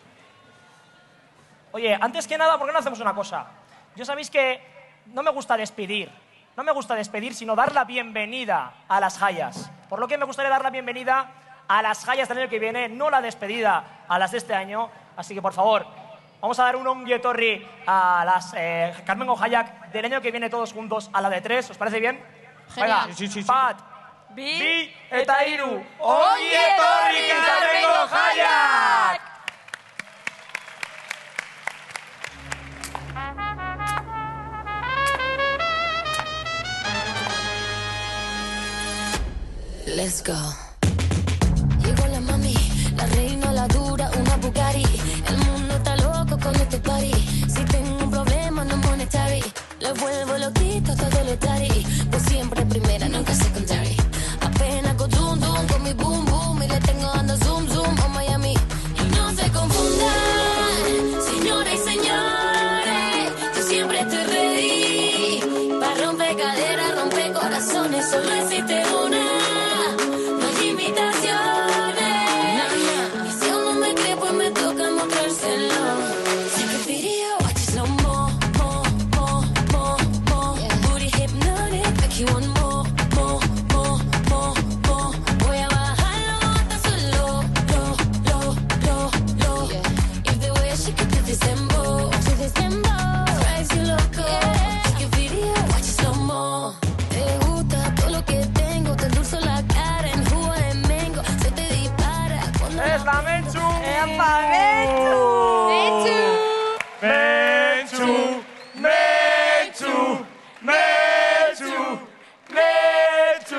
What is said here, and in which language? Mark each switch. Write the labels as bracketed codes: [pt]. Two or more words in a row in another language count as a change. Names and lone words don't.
[es] Oye, antes que nada, ¿por qué no hacemos una cosa? Yo sabéis que no me gusta despedir. No me gusta despedir, sino dar la bienvenida a las Hayas. Por lo que me gustaría dar la bienvenida a las Hayas del año que viene, no la despedida a las de este año. Así que, por favor, vamos a dar un [eu] ongi etorri [es] a las Carmengo Hayak del año que viene todos juntos a la de 3. ¿Os parece bien? Genial. Venga, Sí. [eu] Pat, Bi eta hiru, ongi etorri Carmengo Hayak! [en] Let's go. [es] Llegó la mami, la reina, la dura, una Bugatti. El mundo está loco con este party. Si tengo un problema, no monetary. [en] Le daddy. [es] Pues siempre primera, nunca secondary. Apenas con zoom, zoom, con mi boom, boom. Y le tengo dando zoom, zoom a Miami. Y no se confundan, señoras y señores. Yo siempre estoy ready. Pa' romper caderas, romper corazones. Solo existe una. No hay invitaciones. Y si aún no me cree, pues me toca mostrárselo. [en] Take a video, watch it slow mo, mo, mo, mo, mo. Booty hypnotic, make you want more, more, more, more, more. [es] Voy a bajarlo hasta solo, lo. [en] If the way she could do this dembow, drives you loco. Take a video, watch it slow mo. [es] Te gusta todo lo que tengo, te endulzo la cara en jugo de mango. Se te dispara cuando ¡Es la Menchu! ¡Epa, Menchu! ¡Menchu! ¡Menchu! ¡Menchu! ¡Menchu!